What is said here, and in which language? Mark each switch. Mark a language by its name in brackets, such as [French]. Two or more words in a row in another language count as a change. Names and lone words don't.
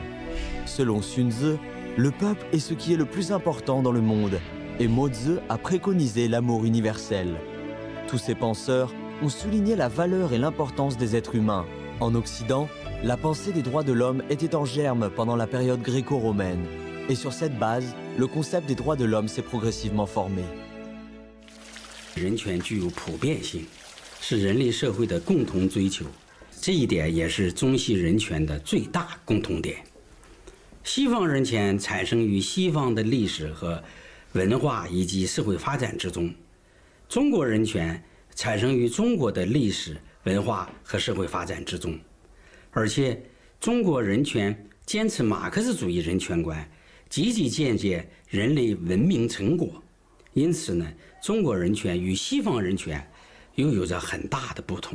[French] Selon Sun Tzu, le peuple est ce qui est le plus important dans le monde, et Mo Tzu a préconisé l'amour universel. Tous ces penseurs ont souligné la valeur et l'importance des êtres humains. En Occident, la pensée des droits de l'homme était en germe pendant la période gréco-romaine, et sur cette base, le concept des droits de l'homme s'est progressivement formé. [Chinese] 人权具有普遍性，是人类社会的共同追求，这一点也是中西人权的最大共同点。西方人权产生于西方的历史和文化以及社会发展之中，中国人权产生于中国的历史文化和社会发展之中，而且中国人权坚持马克思主义人权观，积极借鉴人类文明成果，因此呢，中国人权与西方人权又有着很大的不同。